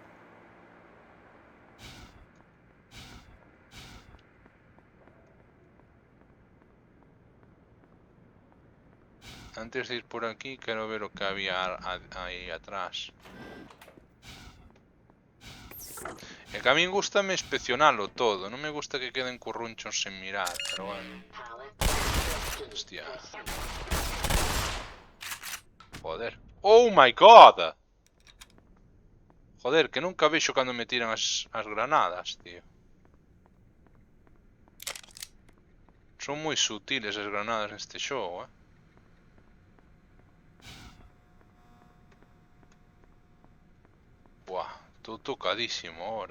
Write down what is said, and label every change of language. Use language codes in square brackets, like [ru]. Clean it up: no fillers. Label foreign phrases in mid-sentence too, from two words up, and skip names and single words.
[gl] Antes de ir por aquí, quero ver o que había aí atrás. E que a min gustame inspeccionalo todo, non me gusta que queden currunchos sen mirar, pero bueno. [es] Hostia. Joder. [en] Oh my god! [gl] Joder, que nunca vexo cando me tiran as granadas, tío. Son moi sutiles as granadas neste xogo, Buah, estou tocadísimo ahora.